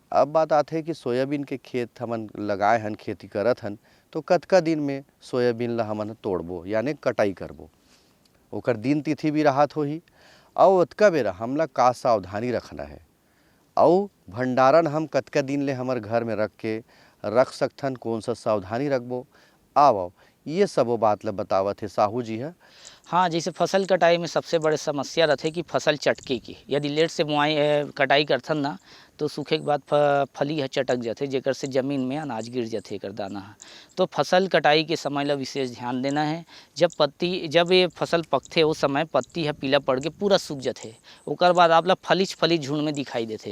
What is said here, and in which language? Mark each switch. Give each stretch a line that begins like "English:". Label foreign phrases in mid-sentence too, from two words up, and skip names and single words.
Chhattisgarhi: अब बात आते है कि सोयाबीन के खेत हमन लगाए हन, खेती करत हन, तो कतका दिन में सोयाबीन ला हमन तोड़बो यानी कटाई करबो, ओकर दिन तिथि भी राहत होही और ओतका बेरा हमला का सावधानी रखना है और भंडारण हम कतका दिन ले हमर घर में रख सकथन, कौन सा सावधानी रखबो, आओ ये सबो बात ला बतावत है साहू जी है। हाँ, जैसे फसल कटाई में सबसे बड़े समस्या रहते कि फसल चटके की, यदि लेट से बुआई कटाई करथन ना तो सूखे के बाद फली चटक जाते जेकर से जमीन में अनाज गिर जाते एकर दाना। तो फसल कटाई के समय ला विशेष ध्यान देना है। जब ये फसल पकथे उस समय पत्ती है पीला पड़ के पूरा सूख जाते, ओकर बाद आप ला फली झुंड में दिखाई देते।